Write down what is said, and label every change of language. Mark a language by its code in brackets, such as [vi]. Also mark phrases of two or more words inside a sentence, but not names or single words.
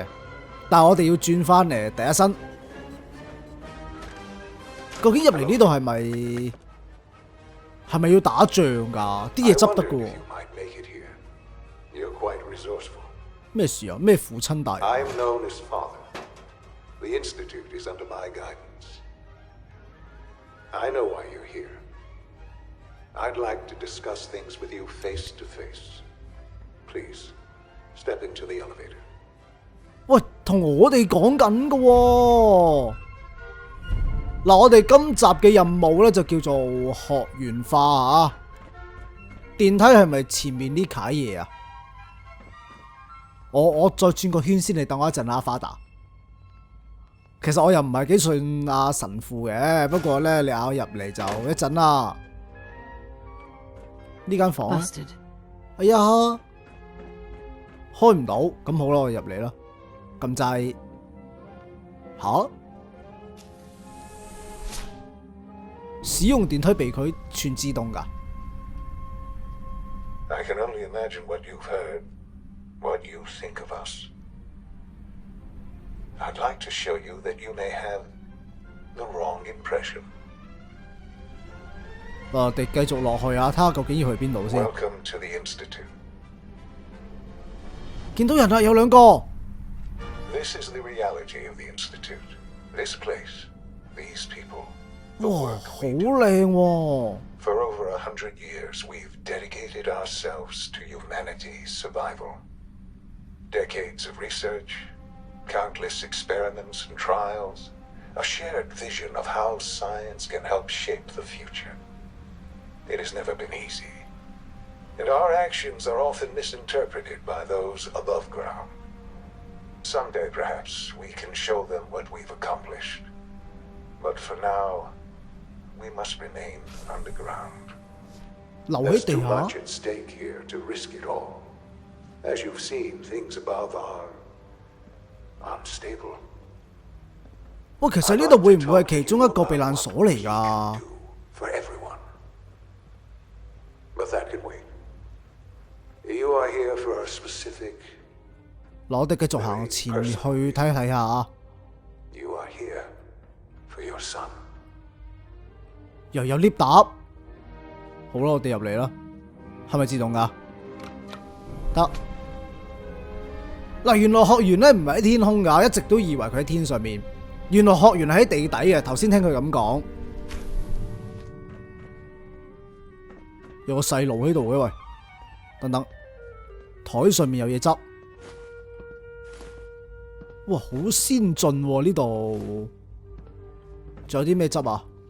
[yue] 但係我哋要轉翻嚟第一身。究竟入嚟呢度係咪要打仗㗎？啲嘢執得㗎喎。咩事啊？咩父親大人？ [en] The Institute is under my guidance. I know why you're here. I'd like to discuss things with you face to face. Please, step into the elevator. [yue] 喂，同我哋講緊㗎喎。嗱，我哋今集嘅任務咧就叫做學園化啊。電梯係咪前面呢楷嘢啊？我再轉個圈先，你等我一陣啊，花達。其實我又唔係幾信阿神父嘅，不過咧你嗌我入嚟就一陣啦。呢間房，哎呀，開唔到，咁好啦，我入嚟啦，撳掣，吓，使用電梯被拒，全自動㗎。 [en] I can only imagine what you've heard, what you think of us. I'd like to show you that you may have the wrong impression. [yue] 我哋繼續落去啊，睇下究竟要去邊度先。 [en] Welcome to the Institute. [yue] 見到人啦，有兩個。 [en] This is the reality of the Institute. This place, these people. [yue] 哇，好靚喎！ [en] For over 100 years, we've dedicated ourselves to humanity's survival. Decades of research. Countless experiments and trials, a shared vision of how science can help shape the future. It has never been easy, and our actions are often misinterpreted by those above ground. Someday, perhaps, we can show them what we've accomplished. But for now, we must remain underground. There's too much at stake here to risk it all. As you've seen, things above are unstable. [yue] 喂，其實呢度會唔會係其中一個避難所嚟㗎？ [en] For everyone. But that can wait. You are here for a specific. [yue] 嗱，我哋繼續行前面去睇睇下。 [en] You are here for your son. [yue] 又有 lift 搭。好啦，我哋入嚟啦。係咪自動㗎？得。嗱，原來學園咧唔係喺天空㗎，一直都以為佢喺天上面。原來學園係喺地底嘅。頭先聽佢咁講，有個細路喺度嘅喂，等等，台上面有嘢執，哇，好先進喎呢度，仲有啲咩執啊？